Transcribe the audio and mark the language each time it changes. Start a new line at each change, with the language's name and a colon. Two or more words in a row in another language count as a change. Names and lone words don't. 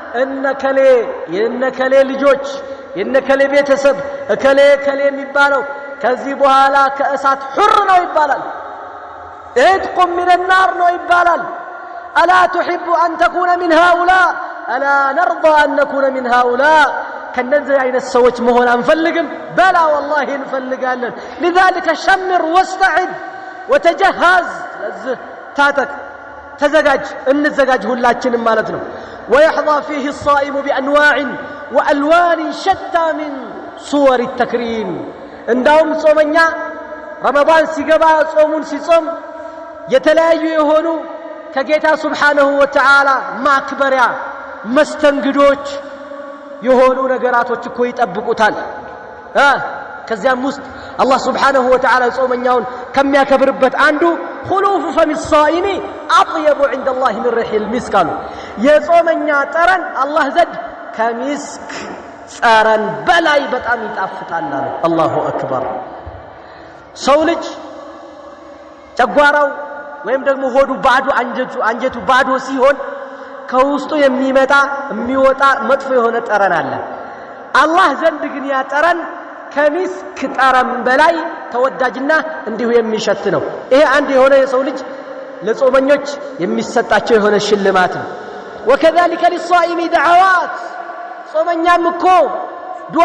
Amharic: የነከሌ ልጆች የነከሌ ቤተሰብ እከሌ የሚባለው ከዚህ በኋላ ከእሳት ሑር ነው ይባላል።
Arabic: عتقهم من النار
Amharic: ነው ይባላል።
Arabic: ألا تحب أن تكون من هؤلاء ألا نرضى أن نكون من هؤلاء።
Amharic: ከነዚህ አይነት ሰዎች መሆን አንፈልግም።
Arabic: بلى والله
Amharic: እንፈልጋለን።
Arabic: لذلك شمر واستعد وتجهز።
Amharic: ስለዚህ ታጠቅ፣ ተዘጋጅ፣ እንዘጋጅ ሁላችንም ማለት ነው።
Arabic: ويحظى فيه الصائم بأنواع وألوان شتى من صور التكريم።
Amharic: እንዳውም ጾመኛ ረመዳን ሲገባ ጾሙን ሲጾም የተለያዩ የሆኑ ከጌታ
Arabic: سبحانه وتعالى
Amharic: ማክበሪያ መስተንግዶች የሆኑ ነገራቶች እኮ ይጠብቁታል። ከዚያም ውስጥ አላህ
Arabic: سبحانه وتعالى
Amharic: ጾመኛውን ከሚያከብርበት አንዱ
Arabic: خلوف فم الصائم أطيب عند الله من ريح المسك
Amharic: አሉ። የጾመኛ ጠረን አላህ ዘንድ ከሚስክ ጠረን በላይ በጣም ይጣፍጣል አሉ።
Arabic: الله أكبر።
Amharic: ሰው ልጅ ጨጓራው ወይም ደግሞ ሆዱ ባዶ አንጀቱ ባዶ ሲሆን ከውስጡ የሚወጣ መጥፎ የሆነ ጠረን አለ። አላህ ዘንድ ግን ያ ጠረን ከሚስክ ጠረን በላይ ተወዳጅና እንዲሁ የሚሸት ነው። ይሄ አንድ የሆነ የሰው ልጅ ለጾመኞች የሚሰጣቸው የሆነ ሽልማት ነው።
Arabic: وكذلك للصائم دعوات
Amharic: ጾመኛም እኮ ዱዓ